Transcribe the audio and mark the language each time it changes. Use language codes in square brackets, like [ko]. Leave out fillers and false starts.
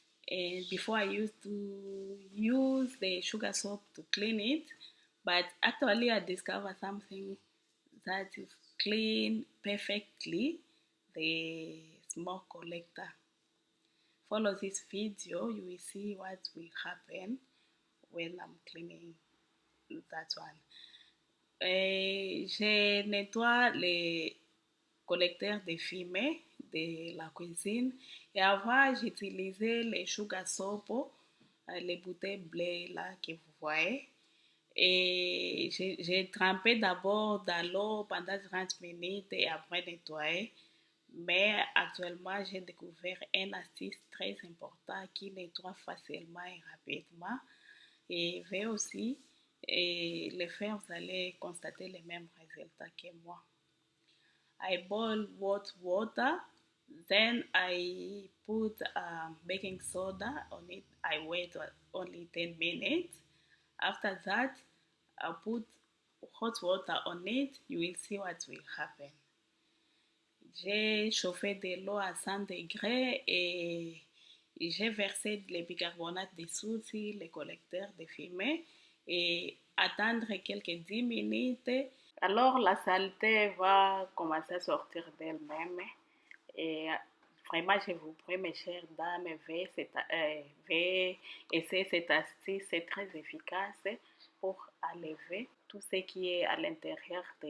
[en] And before I used to use the sugar soap to clean it, but actually I discovered something that is clean perfectly the small collector. Follow this video, you will see what will happen when I'm cleaning that one. [fr] Je nettoie les collecteurs de fumée de la cuisine et avant j'utilisais les sugar soap, les bouteilles bleues là que vous voyez. Et j'ai trempé d'abord dans l'eau pendant 30 minutes et après nettoyer. Mais actuellement, j'ai découvert un astuce très important qui nettoie facilement et rapidement. Et vais aussi le faire, vous allez constater les mêmes résultats que moi. [en] I boil hot water, then I put baking soda on it. I wait only 10 minutes. After that, I put hot water on it. You will see what will happen. [fr] J'ai chauffé de l'eau à 100 degrés et j'ai versé le bicarbonate de soude sur le collecteur de fumée et attendre quelques 10 minutes. Alors la saleté va commencer à sortir d'elle-même et vraiment je vous prie mes chères dames, veuillez essayer cette astuce, c'est très efficace pour enlever tout ce qui est à l'intérieur